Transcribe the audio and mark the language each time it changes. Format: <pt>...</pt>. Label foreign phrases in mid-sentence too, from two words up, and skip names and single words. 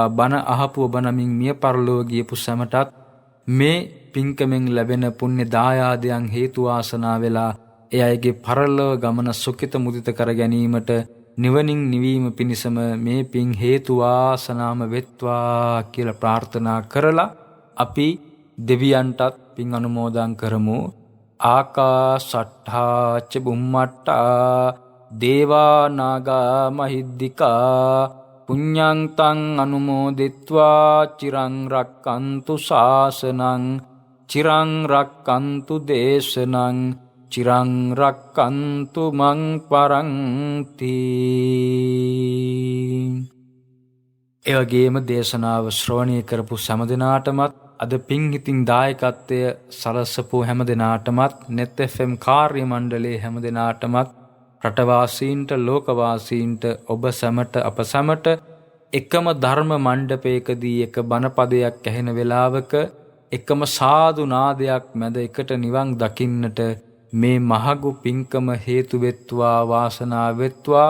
<si>බණ අහපු ඔබ නමින් මිය පරලොව ගියපු සැමටත් මේ පින්කමෙන් ලැබෙන පුණ්‍ය දායාදයන් හේතු වාසනා වෙලා ඒ අයගේ පරලොව ගමන සුඛිත මුදිත කර ගැනීමට නිවනින් නිවීම පිණිසම මේ පින් හේතු වාසනාම වෙත්වා කියලා ප්‍රාර්ථනා කරලා අපි දෙවියන්ටත් පින් අනුමෝදන් කරමු.</si> <pi>ආකාශට්ඨා ච බුම්මට්ඨා දේවා නාග මහිද්దికා පුඤ්ඤං තං අනුමෝදිත්වා චිරං රක්칸තු ශාසනං චිරං රක්칸තු දේශනං චිරං රක්칸තු මං පරන්ති.</pi> <si>ඒ වගේම දේශනාව ශ්‍රවණය කරපු හැම දිනාටමත් අද පින් හිතින් දායකත්වය සලසපු හැම දිනාටමත් net fm කාර්ය මණ්ඩලයේ හැම දිනාටමත් රටවාසීන්ට ලෝකවාසීන්ට ඔබ සැමට අප සැමට එකම ධර්ම මණ්ඩපයකදී එක බණපදයක් ඇහෙන වෙලාවක එකම සාදු නාදයක් මැද එකට නිවන් දකින්නට මේ මහඟු පින්කම හේතු වෙත්වා වාසනාව වෙත්වා.</si>